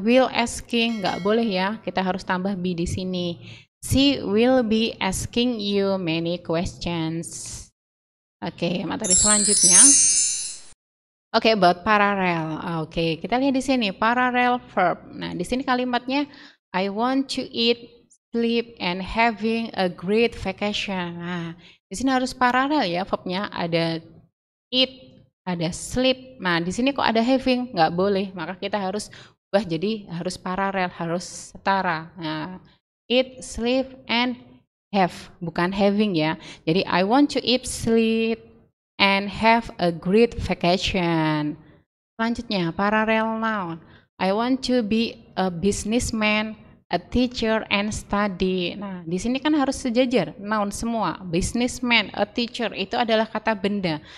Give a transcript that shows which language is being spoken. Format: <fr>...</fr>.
<en>Will asking</en> <id>nggak boleh ya. Kita harus tambah be di sini.</id> <en>She will be asking you many questions.</en> <id>Oke, materi selanjutnya. Oke,</id> <en>about parallel.</en> <id>Oke, kita lihat di sini parallel verb. Nah, di sini kalimatnya</id> <en>I want to eat, sleep, and having a great vacation.</en> <id>Nah, di sini harus paralel ya verbnya. Ada eat, ada sleep. Nah, di sini kok ada having? Nggak boleh. Maka kita harus ubah jadi harus paralel, harus setara. Nah, eat, sleep, and have, bukan having ya. Jadi</id> <en>I want to eat, sleep, and have a great vacation. Selanjutnya parallel noun. I want to be a businessman, a teacher, and study.</en> <id>Nah, di sini kan harus sejajar noun semua. Businessman, a teacher itu adalah kata benda.</id>